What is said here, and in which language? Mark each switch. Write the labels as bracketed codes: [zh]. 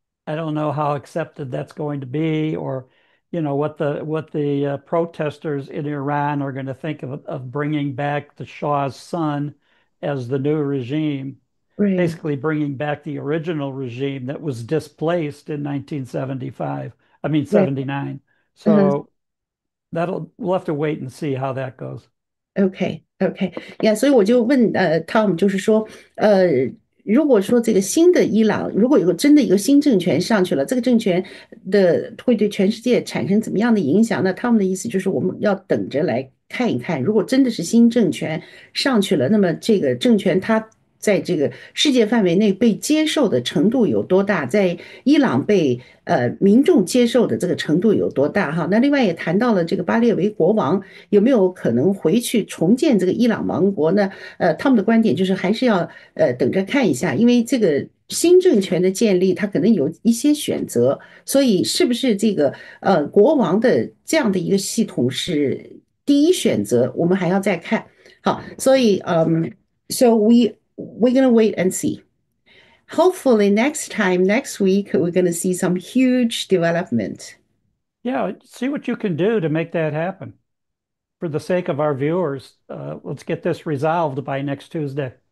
[en] I don't know how accepted that's going to be, or what the protesters in Iran are going to think of bringing back the Shah's son as the new regime, Right. basically bringing back the original regime that was displaced in 1975. I mean Right. 79. Uh-huh. So that'll we'll have to wait and see how that goes. [zh] OK OK，呀，所以我就问Tom，就是说呃，如果说这个新的伊朗，如果有个真的一个新政权上去了，这个政权的会对全世界产生怎么样的影响？那他们的意思就是我们要等着来看一看，如果真的是新政权上去了，那么这个政权它在这个世界范围内被接受的程度有多大？在伊朗被民众接受的这个程度有多大？哈，那另外也谈到了这个巴列维国王有没有可能回去重建这个伊朗王国呢？他们的观点就是还是要等着看一下，因为这个新政权的建立，它可能有一些选择，所以是不是这个国王的这样的一个系统是第一选择，我们还要再看。好，所以 [en] so we're gonna wait and see. Hopefully next time, next week, we're gonna see some huge development. Yeah, see what you can do to make that happen. For the sake of our viewers, let's get this resolved by next Tuesday.